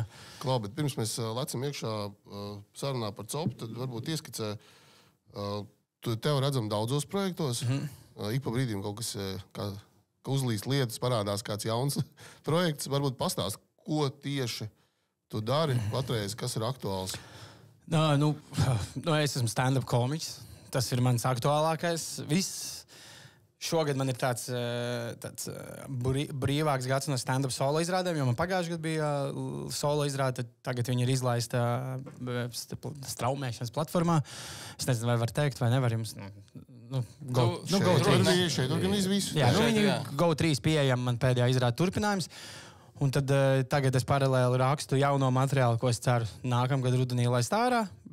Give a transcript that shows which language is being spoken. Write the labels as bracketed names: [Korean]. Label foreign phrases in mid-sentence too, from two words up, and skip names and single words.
[Latvian] Klau, bet pirms mēs lecam iekšā sarunā par copu, tad varbūt ieskicē, tev redzam daudzos projektos, ik pa brīdīm kaut kas, ka uzlīst lietas, parādās kāds jauns projekts, varbūt pastāst, ko tieši tu dari patreiz, kas ir aktuāls? Es esmu stand-up komiķis, tas ir mans aktuālākais, viss. Šogad man ir tāds brīvāks gads no stand-up solo izrādēm, jo man pagājušajā gadā bija solo izrāde, tagad viņi ir izlaista straumēšanas platformā. Es nezinu, vai var teikt, vai nevar jums. Šeit organiz visu. Jā, viņi Go3 pieejam man pēdējā izrāde turpinājums. Un tad tagad es paralēli rakstu jauno materiālu, ko es ceru nākamgad rudenī laist ārā.